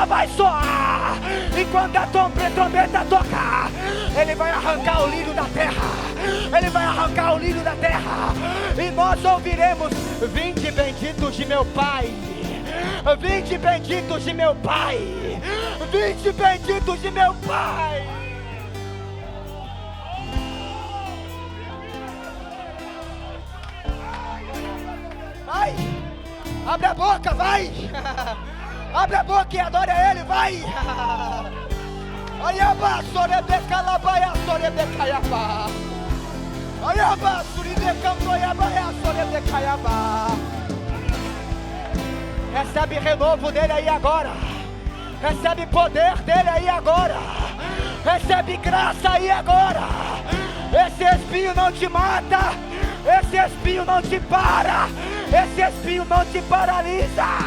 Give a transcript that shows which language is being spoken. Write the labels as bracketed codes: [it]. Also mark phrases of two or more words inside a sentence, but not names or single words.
[pt] vai soar, e quando a trombeta tocar, ele vai arrancar o lírio da terra, ele vai arrancar o lírio da terra, e nós ouviremos: vinde benditos de meu Pai, vinde benditos de meu Pai, vinde benditos de meu Pai. Vai, abre a boca, vai, abre a boca e adora Ele, vai. Ayaba, sorebeca, labaia, sorebeca, yaba. Ayaba, suribeca, noiaba, sorebeca, yaba. Recebe renovo dele aí agora, recebe poder dele aí agora, recebe graça aí agora. Esse espinho não te mata, esse espinho não te para, esse espinho não te paralisa.